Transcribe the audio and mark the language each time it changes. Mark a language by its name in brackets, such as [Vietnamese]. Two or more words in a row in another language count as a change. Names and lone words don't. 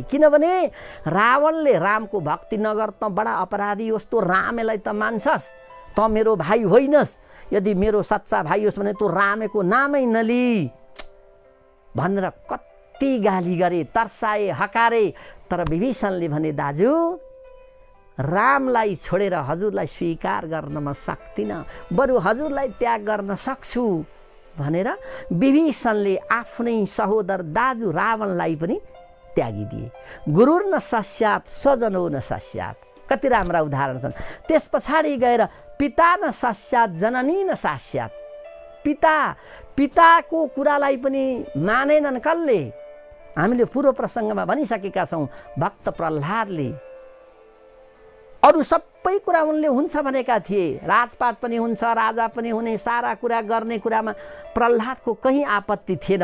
[Nepali] किनभने रावणले रामको भक्ति नगर त बडा अपराधी होस्, तँ रामेलाई त मान्छस्, तँ मेरो भाइ होइनस्, यदि मेरो सच्चा भाइ होस् भने तँ रामेको नामै नली भनेर कति गाली गरे, तर्साए, हकारे। तर विभीषणले भने, दाजु रामलाई छोडेर हजुरलाई स्वीकार गर्न म सक्दिनँ, बरु हजुरलाई त्याग गर्न सक्छु भनेर विभीषणले आफ्नै सहोदर दाजु रावणलाई पनि त्यागिदिए। [Sanskrit] गुरुर न सस्यात् स्वजनो न सस्यात्। [Nepali] कति राम्रा उदाहरण छन्। त्यस पछाडि गएर [Sanskrit] पिता न सस्यात् जननी न सस्यात्। [Nepali] पिताको कुरालाई पनि मानेनन् कसले? हामीले पूर्व प्रसङ्गमा भनिसकेका छौँ, भक्त प्रह्लादले। अरू सबै कुरा उनले हुन्छ भनेका थिए, राजपाट पनि हुन्छ, राजा पनि हुने, सारा कुरा गर्ने कुरामा प्रह्लादको कहीँ आपत्ति थिएन।